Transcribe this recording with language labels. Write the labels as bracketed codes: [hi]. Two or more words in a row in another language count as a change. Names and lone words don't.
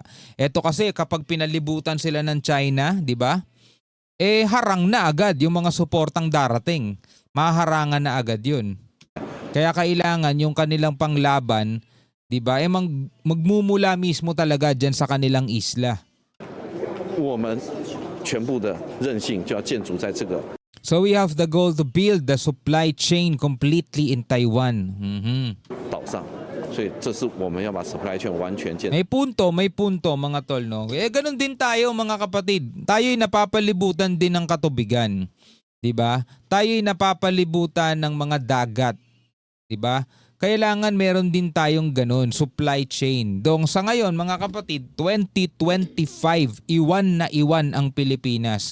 [tl] Ito kasi kapag pinalibutan sila ng China, di ba? Harang na agad yung mga suportang darating. Maharangan na agad yun. Kaya kailangan yung kanilang panglaban, di ba? Magmumula mismo talaga dyan sa kanilang isla. [zh] 我们全部的韧性就要建筑在这个 [en] So we have the goal to build the supply chain completely in Taiwan. [zh] 岛上，所以这是我们要把 [en] supply chain [zh] 完全建。 [tl] May punto mga tol, no? Ganun din tayo mga kapatid. Tayo'y napapalibutan din ng katubigan. 'Di ba? Tayo'y napapalibutan ng mga dagat. 'Di ba? Kailangan meron din tayong ganun, [en] supply chain. [tl] Dong sa ngayon mga kapatid, 2025, iwan ang Pilipinas.